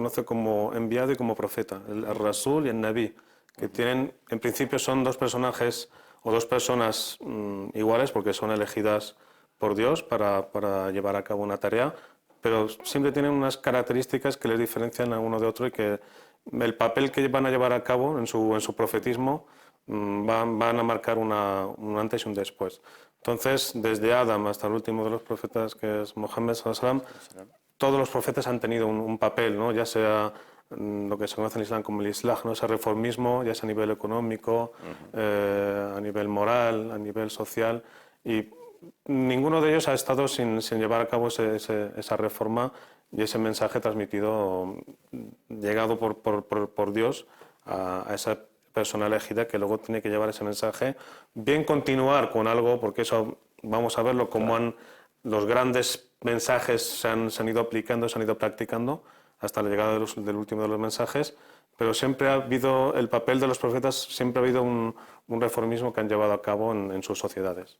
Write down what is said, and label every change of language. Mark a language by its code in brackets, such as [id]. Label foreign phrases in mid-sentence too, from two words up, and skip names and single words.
[es] conoce como enviado y como profeta, el Rasul y el Nabi, que tienen, en principio son dos personajes o dos personas iguales porque son elegidas por Dios para llevar a cabo una tarea, pero siempre tienen unas características que les diferencian a uno de otro y que el papel que van a llevar a cabo en su profetismo van a marcar un antes y un después. Entonces, desde Adam hasta el último de los profetas, que es Mohammed [ar] صلى الله عليه وسلم, [es] todos los profetas han tenido un papel, ¿no? Ya sea lo que se conoce en el Islam como el Islah, ¿no? Ese reformismo, ya sea a nivel económico, a nivel moral, a nivel social, y ninguno de ellos ha estado sin llevar a cabo esa reforma y ese mensaje transmitido, llegado por Dios a esa persona elegida que luego tiene que llevar ese mensaje, bien continuar con algo, porque eso vamos a verlo como los grandes mensajes se han ido aplicando, se han ido practicando hasta la llegada del último de los mensajes, pero siempre ha habido el papel de los profetas, siempre ha habido un reformismo que han llevado a cabo en sus sociedades.